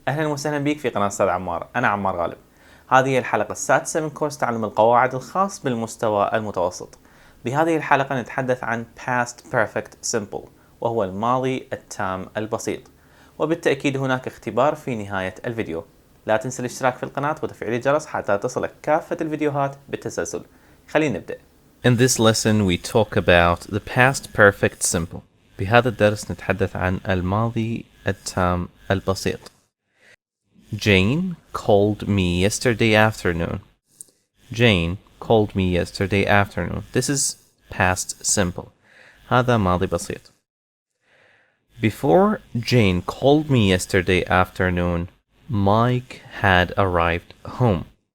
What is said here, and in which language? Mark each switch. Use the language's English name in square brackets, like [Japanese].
[Arabic] أهلا وسهلا بك في قناة أستاذ عمار. أنا عمار غالب. هذه هي الحلقة السادسة من كورس تعلم القواعد الخاص بالمستوى المتوسط. بهذه الحلقة نتحدث عن past perfect simple، وهو الماضي التام البسيط، وبالتأكيد هناك اختبار في نهاية الفيديو. لا تنسى الاشتراك في القناة وتفعيل الجرس حتى تصلك كافة الفيديوهات بالتسلسل. خلينا نبدأ. [English] In this lesson we talk about the past perfect simple. [Arabic] بهذا الدرس نتحدث عن الماضي التام البسيط. [English] Jane called me yesterday afternoon. Jane called me yesterday afternoon. This is past simple. [Arabic] هذا ماضي بسيط. [English] Before Jane called me yesterday afternoon, Mike had arrived home.